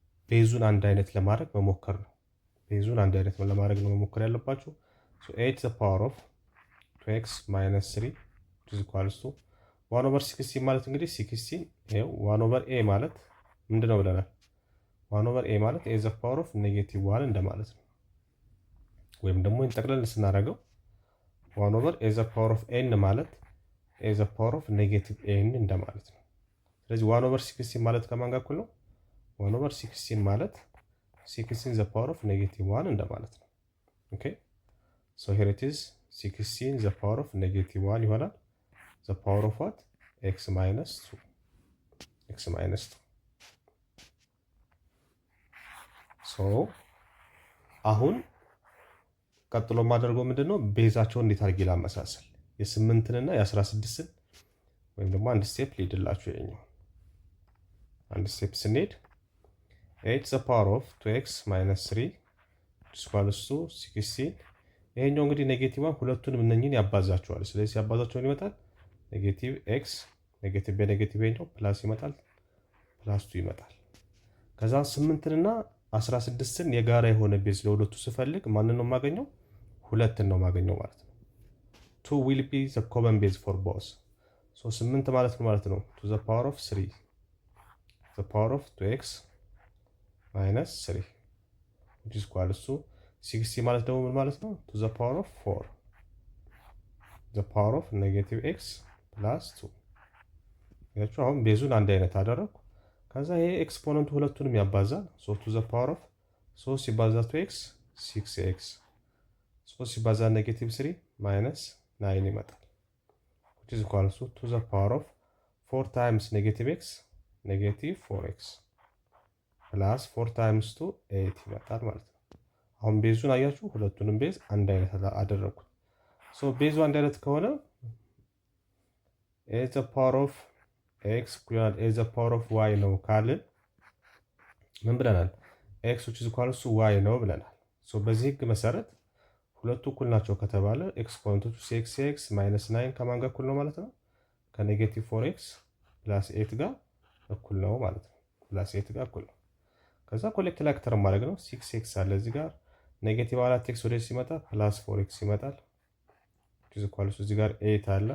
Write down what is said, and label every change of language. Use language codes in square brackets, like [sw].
[am] ቤዙን አንድ አይነት ለማድረግ መሞከር ነው። ቤዙን አንድ አይነት ለማድረግ ነው መሞከር ያለባችሁ። [en] so 8 the power of 2x minus 3 which is equals to 1 over 16 [am] ማለት እንግዲህ 16 ይሄው 1 over a ማለት ምንድነው ብለናል? 1 over a ማለት a the power of -1 እንደማለት ነው። ወይም ደግሞ እንጠቅለል ስናደርገው 1 over a the power of n ማለት a the power of -n እንደማለት ነው። ስለዚህ 1 over 16 ማለት ከማን ጋር እኩል ነው? [en] 1 over 16 ማለት 16 the power of -1 [am] እንደማለት ነው። [en] ኦኬ so here it is 16 the power of -1 ይሆናል the power of what x minus 2 [am] so አሁን ቀጥሎ ማድረገው ምንድነው ቤዛቸውን እንዴት አድርጌ ላመሳሰል የ8ንና የ16ን ወይም ደግሞ አንድ ስቴፕ ሊድላችሁ ይኛው አንድ ስቴፕ ስንሄድ [en] 8 the power of 2x minus 3 equals to 16 [am] ይሄኛው እንግዲህ ኔጌቲቭ ሁለቱንም እነኚህን ያባዛቸዋል። ስለዚህ ያባዛቸውን ይመጣል ኔጌቲቭ x ኔጌቲቭ በኔጌቲቭ ይሄኛው ፕላስ ይመጣል ፕላስ 2 ይመጣል። ከዛ 8ንና 16ን የጋራ የሆነ ቤዝ ለሁለቱ ስፈልግ ማንን ነው የማገኘው? ሁለትን ነው የማገኘው ማለት ነው። [en] 2 will be the common base for both. so 8 ማለት ነው to the power of 3 the power of 2x minus 3 which is equals to 60 [am] ማለት ደግሞ ምን ማለት ነው [en] to the power of 4 the power of -x plus 2 [am] ያችሁ አሁን ቤዙን አንድ አይነት አደረኩ። ከዛ ይሄ ኤክስፖነንቱ ሁለቱንም ያባዛል። [en] so to the power of 3 ሲባዛ 2x 6x 3 ሲባዛ -3 minus 9 ይመጣል which is equals to the power of 4 times -x -4x [am] plus 4 times 2 8 ይመጣል ማለት ነው። አሁን ቤዙን አያችሁ ሁለቱንም ቤዝ አንድ አይነት አደረኩት። so ቤዙ አንድ አይነት ከሆነ [en] a the power of x equal a the power of y [am] ነው ካልን ምን ብለናል? [en] x which is equals to y [am] ነው ብለናል። so በዚህ ህግ መሰረት ሁለቱ እኩል ናቸው ከተባለ ኤክስፖነንቶቹ 6x -9 ከማን ጋር እኩል ነው ማለት ነው? ከ-4x + 8 ጋር እኩል ነው ማለት ነው። +8 ጋር እኩል ነው። ከዛ ኮሌክት ላክተር ማድረግ ነው። 6x አለ እዚህ ጋር -4x ወደዚህ ሲመጣ +4x ይመጣል። እዚህ ጋር 8